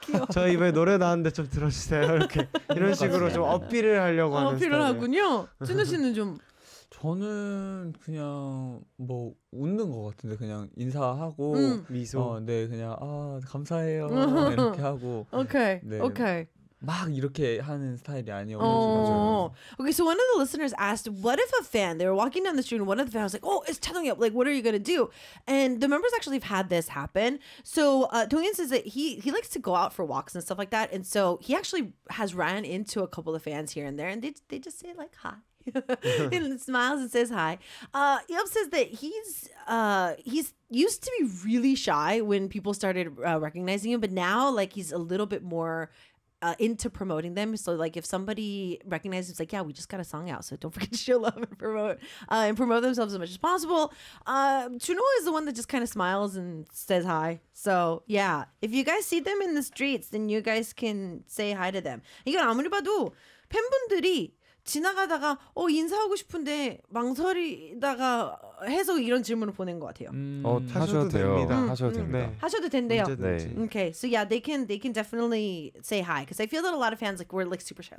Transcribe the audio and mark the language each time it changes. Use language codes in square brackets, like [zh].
[ko] 저 이번에 노래 나왔는데 좀 들어주세요 이렇게 이런 식으로 좀 어필을 하려고 하는 어필을 스타일이에요. 하군요. 준호 씨는 좀 저는 그냥 뭐 웃는 것 같은데 그냥 인사하고 미소 네 그냥 아 감사해요 이렇게 하고 오케이 네, 오케이 막 이렇게 하는 스타일이 아니에요. 오케이 [en] so one of the listeners asked what if a fan they were walking down the street and one of the fans was like oh it's 차동엽 like what are you gonna do and the members actually have had this happen so 동현 says that he likes to go out for walks and stuff like that and so he actually has ran into a couple of fans here and there and they just say like hi and smiles and says hi. Yelp says that he's used to be really shy when people started recognizing him, but now like he's a little bit more into promoting them. So like if somebody recognizes, it's like, yeah, we just got a song out, so don't forget to show love and promote themselves as much as possible. Chuno is the one that just kind of smiles and says hi. So yeah, if you guys see them in the streets, then you guys can say hi to them. [ko] 이건 아무리 봐도 팬분들이 지나가다가 인사하고 싶은데 망설이다가 해서 이런 질문을 보낸 것 같아요. 하셔도 돼요. 하셔도 됩니다. 하셔도 된대요. 네. [en] Okay. So yeah, they can definitely say hi because I feel that a lot of fans like we're like super shy.